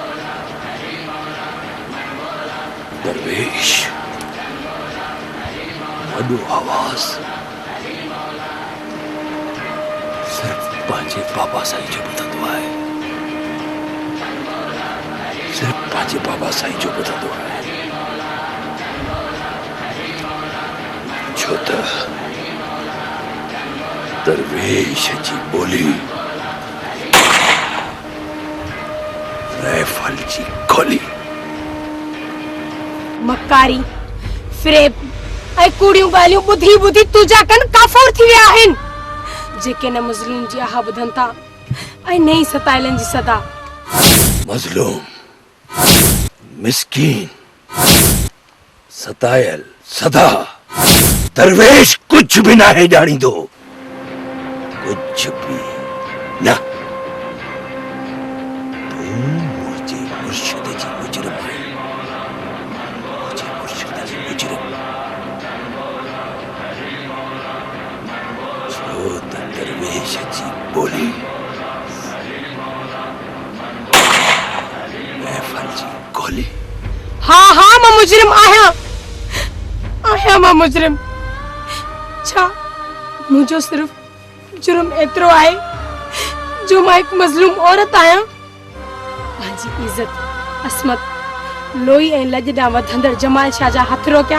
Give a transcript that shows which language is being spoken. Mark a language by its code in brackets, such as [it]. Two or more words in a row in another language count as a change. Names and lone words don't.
[sd] दरवेश वॾो आवाज़ सिर्फ पंहिंजे बाबा साईं जो ॿुधंदो आहे, सिर्फ पंहिंजे बाबा साईं जो ॿुधंदो आहे। छो त दरवेश जी बोली राइफल जी गोली। मकारी फ्रेब ऐं कूड़ियूं ॻाल्हियूं ॿुधी ॿुधी तुंहिंजा कन काफ़ूर थी विया आहिनि, जेके न मुज़लिम जी आह ॿुधनि था ऐं न ई सताइलनि जी सदा। मज़लूम, मिस्कीन, सतायल सदा दरवेश कुछ भी ना है ॼाणींदो, कुछ भी न। तू मुझे मुर्शिद जी मुजरिम है, मुझे मुर्शिद जी मुजरिम। छो त दरवेश जी बोली महफल जी गोली। हाँ हाँ मां मुजरिम आहियां मां मुजरिम। छा मुझो सिर्फ जुर्म एतिरो आहे जो मां हिकु मज़लूम औरत आहियां, पंहिंजी इज़त, असमत, लोई ऐं लॼ ॾांहुं वधंदड़ जमाल शाह जा हथ रोकिया।